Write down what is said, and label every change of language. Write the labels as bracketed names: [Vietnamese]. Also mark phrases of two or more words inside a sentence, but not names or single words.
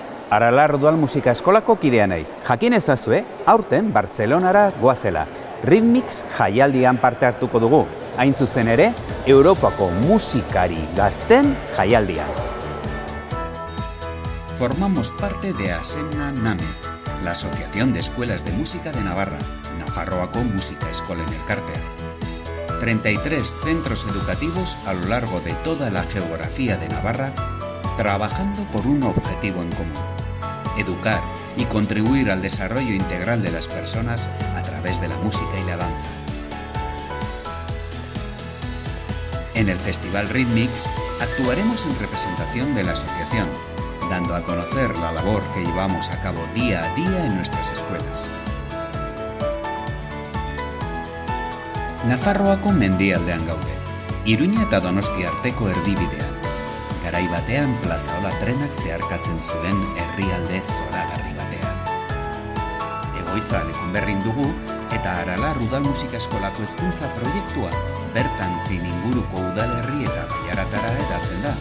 [Basque] Aralar Udal Musika Eskolako kidea naiz. Jakin ezazue, aurten Bartzelonara goazela. Rhythmix jaialdian parte hartuko dugu. Hain zuzen ere, Europako musikari gazten jaialdian. [Spanish] Formamos parte de ASEMNA NAME, la Asociación de Escuelas de Música de Navarra, Nafarroako Musika Eskolen Elkartea. 33 centros educativos a lo largo de toda la geografía de Navarra, trabajando por un objetivo en común: educar y contribuir al desarrollo integral de las personas a través de la música y la danza. En el Festival Rhythmix actuaremos en representación de la asociación, dando a conocer la labor que llevamos a cabo día a día en nuestras escuelas. [Basque] Nafarroako mendialdean gaude, Iruña eta Donostia arteko erdibidean. Garai batean plazaola trenak zeharkatzen zuen herrialde zoragarri batean. Egoitza Lekunberrin dugu eta Aralar Udal Musika Eskolako hezkuntza proiektua bertan zein inguruko udalerri eta baiaratara hedatzen da.